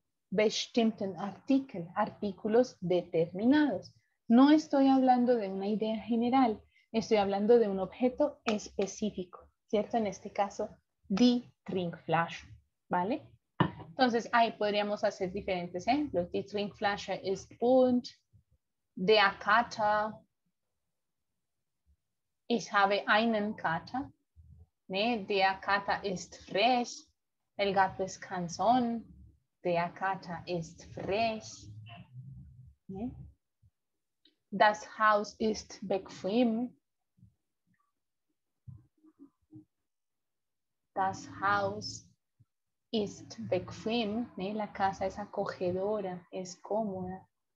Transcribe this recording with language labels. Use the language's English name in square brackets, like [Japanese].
[German] Bestimmten Artikel, [Spanish] artículos determinados. No estoy hablando de una idea general, estoy hablando de un objeto específico, ¿cierto? En este caso, [German] die Trinkflasche, [Spanish] ¿vale? Entonces, ahí podríamos hacer diferentes ejemplos. [German] Die Trinkflasche ist bunt, der Kater, ich habe einen Kater, ¿ne? Der Kater ist frech, [Spanish] el gato es cansón, [German] der Kater ist frech, ¿ne? Das Haus ist bequem, das Haus ist bequem, ¿ne? [Spanish] La casa es acogedora, es cómoda.